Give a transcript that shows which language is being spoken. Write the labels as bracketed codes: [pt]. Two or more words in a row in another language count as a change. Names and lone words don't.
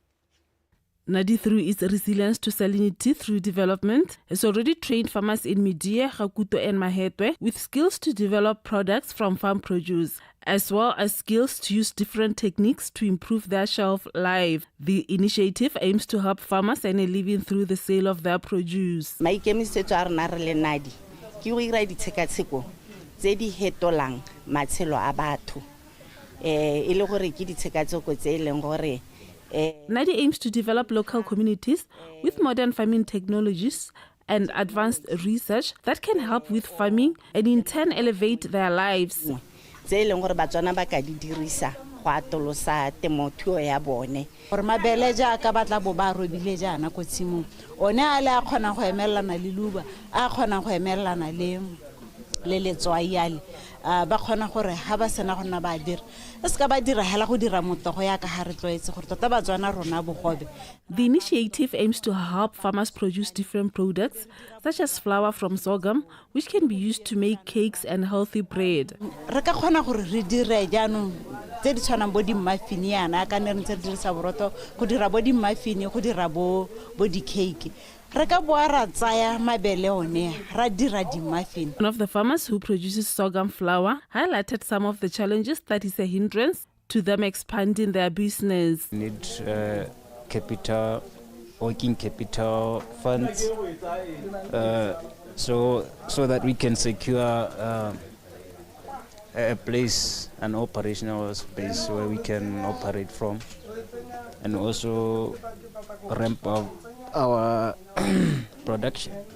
[en] NADI, through its resilience to salinity through development, has already trained farmers in Media, Hakuto and Mahetwe with skills to develop products from farm produce, as well as skills to use different techniques to improve their shelf life. The initiative aims to help farmers earn a living through the sale of their produce. [tn] Ke go ira ditshekatsheko tse di hetolang matshelo a batho e le gore ke ditshekatsheko tse e leng gore [en] NADI aims to develop local communities with modern farming technologies and advanced research that can help with farming and in turn elevate their lives. [tn] tse e leng gore Batswana ba ka di dirisa go atolosa temothuo ya bone gore mabele jaaka ba tla bo ba robile jana ko tshimong one a le a kgona go emelana le luba a kgona go emelana le letswai yale ba kgona gore ha ba sena go nna ba dira e ska ba dira hela go dira motogo ya ka ha re tloetse gore tota Batswana rona bogobe. [en] The initiative aims to help farmers produce different products such as flour from sorghum, which can be used to make cakes and healthy bread. [tn] Re ka kgona gore re dire jaanong tse di tshwanang bo di muffin yana ka nne re ntse re dirisa boroto go dira bo di muffin go dira bo di cake. [en] One of the farmers who produces sorghum flour highlighted some of the challenges that is a hindrance to them expanding their business. Need capital, working capital funds, so that we can secure a place, an operational space where we can operate from, and also ramp up our production.